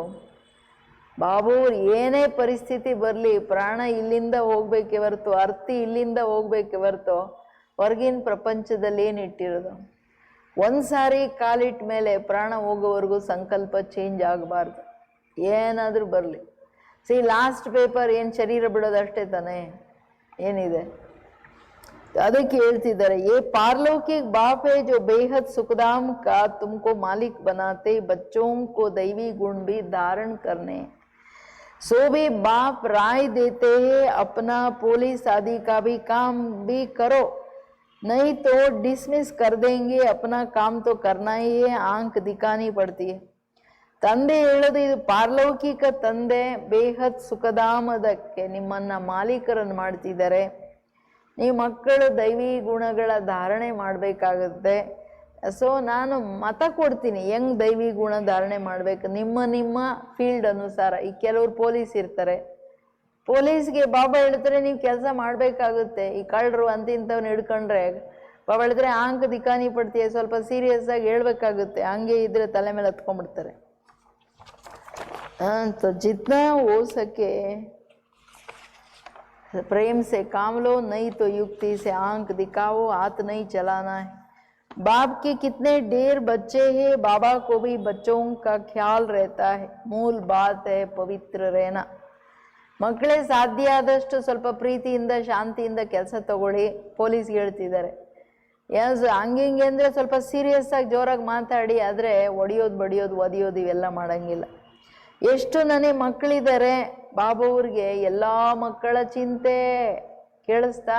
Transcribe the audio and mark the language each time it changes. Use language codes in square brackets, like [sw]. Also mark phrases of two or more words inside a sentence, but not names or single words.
[kn] ಬಾಬಾವ್ರು ಏನೇ ಪರಿಸ್ಥಿತಿ ಬರಲಿ, ಪ್ರಾಣ ಇಲ್ಲಿಂದ ಹೋಗ್ಬೇಕೆ ಹೊರ್ತು, ಅರ್ತಿ ಇಲ್ಲಿಂದ ಹೋಗ್ಬೇಕೆ ಹೊರ್ತು ಹೊರಗಿನ ಪ್ರಪಂಚದಲ್ಲಿ ಏನಿಟ್ಟಿರೋದು. ಒಂದು ಸಾರಿ ಕಾಲಿಟ್ಟ ಮೇಲೆ ಪ್ರಾಣ ಹೋಗೋವರೆಗೂ ಸಂಕಲ್ಪ ಚೇಂಜ್ ಆಗಬಾರ್ದು. ಏನಾದರೂ ಬರಲಿ. [en] last paper [kn] ಏನು ಶರೀರ ಬಿಡೋದಷ್ಟೇ ತಾನೇ, ಏನಿದೆ? ಅದಕ್ಕೆ ಹೇಳ್ತಿದ್ದಾರೆ, [hi] ये पारलौकिक बाप है जो बेहद सुखधाम का तुमको मालिक बनाते, बच्चों को दैवी गुण भी धारण करने. सो भी बाप राय देते हैं, अपना पुलिस आदि का भी काम भी करो, नहीं तो डिसमिस कर देंगे. अपना काम तो करना ही है, आंख दिखानी पड़ती है. [kn] ತಂದೆ ಹೇಳೋದು ಇದು ಪಾರಲೌಕಿಕ ತಂದೆ, ಬೇಹದ್ ಸುಖಧಾಮದಕ್ಕೆ ನಿಮ್ಮನ್ನ ಮಾಲೀಕರನ್ನು ಮಾಡ್ತಿದ್ದಾರೆ. ನೀವು ಮಕ್ಕಳು ದೈವಿ ಗುಣಗಳ ಧಾರಣೆ ಮಾಡಬೇಕಾಗುತ್ತೆ. ಸೊ ನಾನು ಮತ ಕೊಡ್ತೀನಿ ಹೆಂಗ್ ದೈವಿ ಗುಣ ಧಾರಣೆ ಮಾಡ್ಬೇಕು ನಿಮ್ಮ ಫೀಲ್ಡ್ ಅನುಸಾರ. ಈ ಕೆಲವ್ರು ಪೊಲೀಸ್ ಇರ್ತಾರೆ, ಪೊಲೀಸ್ಗೆ ಬಾಬಾ ಹೇಳ್ತಾರೆ ನೀವು ಕೆಲಸ ಮಾಡಬೇಕಾಗುತ್ತೆ. ಈ ಕಳ್ಳರು ಅಂತಿಂಥವ್ನ ಹಿಡ್ಕೊಂಡ್ರೆ ಬಾಬಾ ಹೇಳಿದ್ರೆ [hi] आंख दिखानी [kn] ಪಡ್ತೀಯ, ಸ್ವಲ್ಪ ಸೀರಿಯಸ್ ಆಗಿ ಹೇಳ್ಬೇಕಾಗುತ್ತೆ, ಹಂಗೆ ಇದ್ರೆ ತಲೆ ಮೇಲೆ ಹತ್ಕೊಂಡ್ಬಿಡ್ತಾರೆ. [hi] तो जितना हो सके प्रेम से काम लो, नहीं तो युक्ति से आंख दिखाओ, हाथ नहीं चलाना है. बाप के कितने ढेर बच्चे हैं, बाबा को भी बच्चों का ख्याल रहता है. मूल बात है पवित्र रहना. [kn] ಮಕ್ಕಳೇ ಸಾಧ್ಯ ಆದಷ್ಟು ಸ್ವಲ್ಪ ಪ್ರೀತಿಯಿಂದ ಶಾಂತಿಯಿಂದ ಕೆಲಸ ತಗೊಳ್ಳಿ. ಪೊಲೀಸ್ಗೆ ಹೇಳ್ತಿದ್ದಾರೆ ಹಂಗೆ ಅಂದರೆ ಸ್ವಲ್ಪ ಸೀರಿಯಸ್ ಆಗಿ ಜೋರಾಗಿ ಮಾತಾಡಿ, ಆದರೆ ಒಡೆಯೋದು ಬಡಿಯೋದು ಒದಿಯೋದು ಇವೆಲ್ಲ ಮಾಡೋಂಗಿಲ್ಲ. ಎಷ್ಟು ನನಗೆ ಮಕ್ಕಳಿದ್ದಾರೆ ಬಾಬವ್ರಿಗೆ, ಎಲ್ಲ ಮಕ್ಕಳ ಚಿಂತೆ ಕೇಳಿಸ್ತಾ.